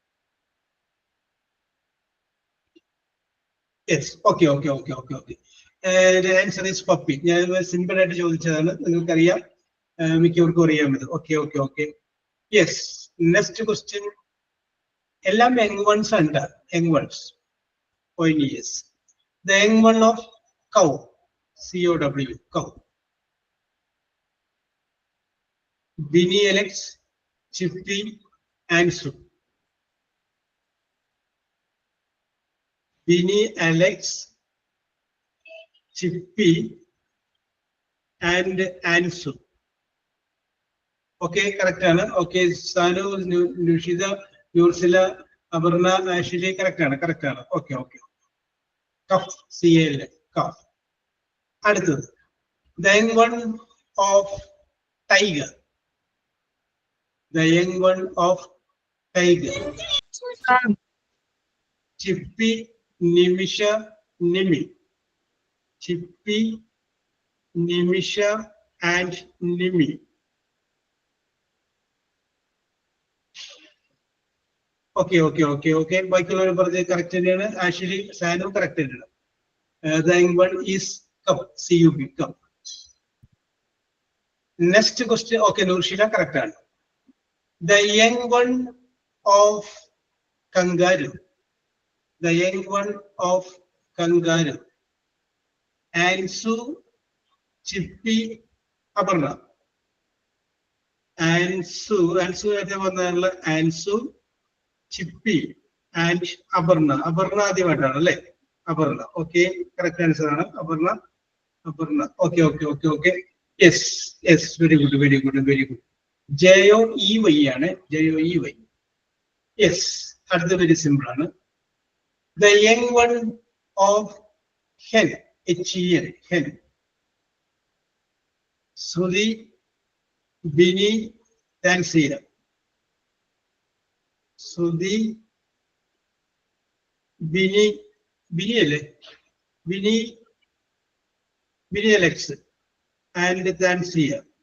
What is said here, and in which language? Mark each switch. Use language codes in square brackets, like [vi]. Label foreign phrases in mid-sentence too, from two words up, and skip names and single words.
[en] Yes, okay, okay, okay, okay, okay. Answer is puppy. [ml] ഞാൻ സിമ്പിൾ ആയിട്ട് ചോദിച്ചതാണ്, നിങ്ങൾക്കറിയാം, മിക്കവർക്കും അറിയാമത്. [en] Okay, okay, okay. Yes. Next question. എല്ലാം young ones ഉണ്ട്. Young ones. Yes. The young one of cow. COW, cow. Bini, Alex, Chippy, Ansu. Bini, Alex, Chippy, and Ansu. Okay, correct. Okay, Sanu, Nushida, Nursila, Abarna, Ashley, correct. Correct. Okay, okay. Cup, CL, cup. அடுத்தது the young one of tiger. The young one of tiger. Chippy, Nimisha, Nimi. Chippy, Nimisha, and Nimi. Okay. [ml] ബാക്കിയുള്ളവർ പറഞ്ഞത് കറക്റ്റ് തന്നെയാണ്. ആക്ച്വലി സാനും കറക്റ്റ് തന്നെയാണ്. [en] The young one is cup, CUB, cup. Next question. Okay, Nurshila, correct. The young one of kangaroo. The young one of kangaroo. Ansu, Chippy, Abarna. Ansu Chippy and Abarna. [ml] Abarna അടിവായിട്ടാണ് അല്ലേ. Abarna. [en] Okay, correct answer aanu. Abarna. Okay. Yes. Very good. JOEY aanu. JOEY. Yes. That's very simple aanu. The young one of hen. HEN. Hen. Sudhi, Bini, Tansia. Sudhi, Bini Alex, and Tansia.